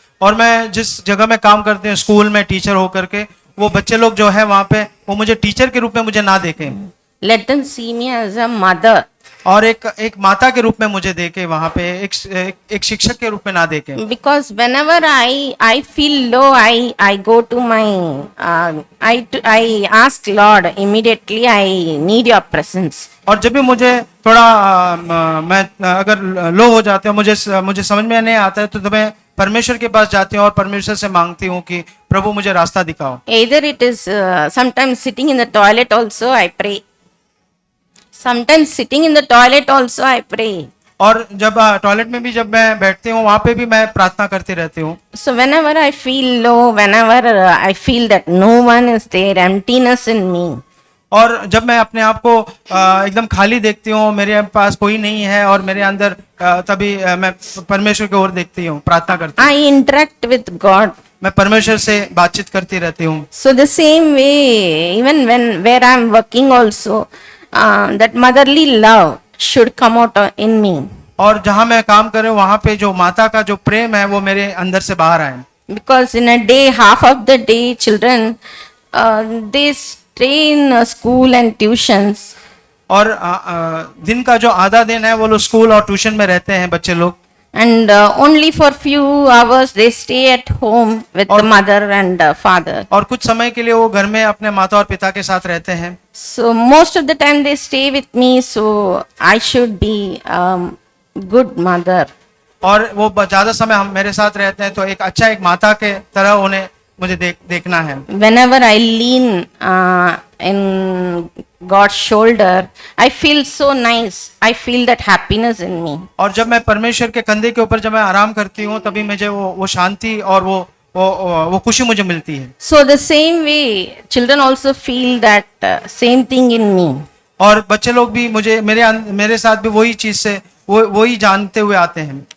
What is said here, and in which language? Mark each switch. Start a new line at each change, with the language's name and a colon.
Hindi: और मैं जिस जगह में काम करती हूँ स्कूल में टीचर होकर के, वो बच्चे लोग जो है वहाँ पे वो मुझे टीचर के रूप में मुझे ना देखें
English: Let them see me as a mother.
Hindi: और एक माता के रूप में मुझे देखे, वहाँ पे एक शिक्षक के रूप में ना देखें।
English: Because whenever I feel low, I go to my I ask Lord immediately. I need your presence.
Hindi: और जब भी मुझे थोड़ा मैं अगर लो हो जाते हो, मुझे समझ में नहीं आता है, तो मैं परमेश्वर के पास जाती हूँ और परमेश्वर से मांगती हूँ कि प्रभु मुझे रास्ता दिखाओ।
English: Either it is sometimes sitting in the toilet also I pray. Sometimes sitting in the toilet also I pray.
Hindi: और जब टॉयलेट में भी जब मैं बैठती हूँ वहाँ पे भी मैं प्रार्थना करती रहती हूँ।
English: So whenever I feel low, whenever I feel that no one is there, emptiness in me,
Hindi: और जब मैं अपने आप को एकदम खाली देखती हूँ, मेरे पास कोई नहीं है और मेरे अंदर तभी मैं परमेश्वर की ओर देखती हूँ, प्रार्थना करती हूँ,
English: I interact with God.
Hindi: मैं परमेश्वर से बातचीत करती रहती हूँ।
English: So the same way, even where I am working also, that motherly love should come out in me.
Hindi: और जहाँ मैं काम कर रही हूँ वहाँ पे जो माता का जो प्रेम है वो मेरे अंदर से बाहर आए।
English: Because in a day, half of the day, children, they stay in school and tuitions.
Hindi: और दिन का जो आधा दिन है वो लोग स्कूल और ट्यूशन में रहते हैं बच्चे लोग,
English: And only for few hours they stay at home with the mother and father.
Hindi: और कुछ समय के लिए वो घर में अपने माता और पिता के साथ रहते हैं।
English: So most of the time they stay with me, so I should be good mother.
Hindi: और वो ज्यादा समय हम मेरे साथ रहते हैं, तो एक माता के तरह उन्हें मुझे देखना है।
English: Whenever I lean in God's shoulder, I feel so nice. I feel that happiness in me.
Hindi: और जब मैं परमेश्वर के कंधे के ऊपर जब मैं आराम करती हूँ तभी मुझे वो शांति और वो खुशी मुझे मिलती है।
English: So the same way, children also feel that same thing in me.
Hindi: और बच्चे लोग भी मुझे मेरे साथ भी वही चीज से वही जानते हुए आते हैं।